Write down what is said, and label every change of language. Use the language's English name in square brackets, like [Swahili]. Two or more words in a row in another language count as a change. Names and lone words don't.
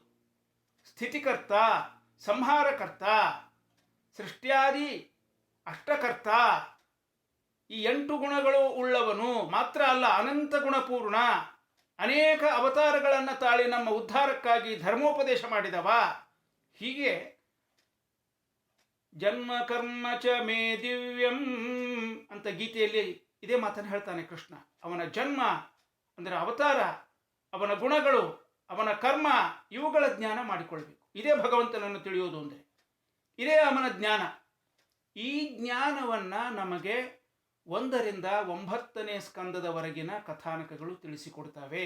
[Kannada] ಸ್ಥಿತಿಕರ್ತ, ಸಂಹಾರಕರ್ತ, ಸೃಷ್ಟ್ಯಾದಿ ಅಷ್ಟಕರ್ತ, ಈ 8 ಗುಣಗಳು ಉಳ್ಳವನು ಮಾತ್ರ ಅಲ್ಲ, ಅನಂತ ಗುಣಪೂರ್ಣ. ಅನೇಕ ಅವತಾರಗಳನ್ನು ತಾಳಿ ನಮ್ಮ ಉದ್ಧಾರಕ್ಕಾಗಿ ಧರ್ಮೋಪದೇಶ ಮಾಡಿದವ. ಹೀಗೆ [Sanskrit] ಜನ್ಮ ಕರ್ಮ ಚ ಮೇ ದಿವ್ಯಂ [Kannada] ಅಂತ ಗೀತೆಯಲ್ಲಿ ಇದೇ ಮಾತನ್ನು ಹೇಳ್ತಾನೆ ಕೃಷ್ಣ. ಅವನ ಜನ್ಮ ಅಂದರೆ ಅವತಾರ, ಅವನ ಗುಣಗಳು, ಅವನ ಕರ್ಮ, ಇವುಗಳ ಜ್ಞಾನ ಮಾಡಿಕೊಳ್ಬೇಕು. ಇದೇ ಭಗವಂತನನ್ನು ತಿಳಿಯೋದು ಅಂದರೆ, ಇದೇ ಅವನ ಜ್ಞಾನ. ಈ ಜ್ಞಾನವನ್ನು ನಮಗೆ 1ರಿಂದ 9ನೇ ಸ್ಕಂದದವರೆಗಿನ ಕಥಾನಕಗಳು ತಿಳಿಸಿಕೊಡ್ತವೆ.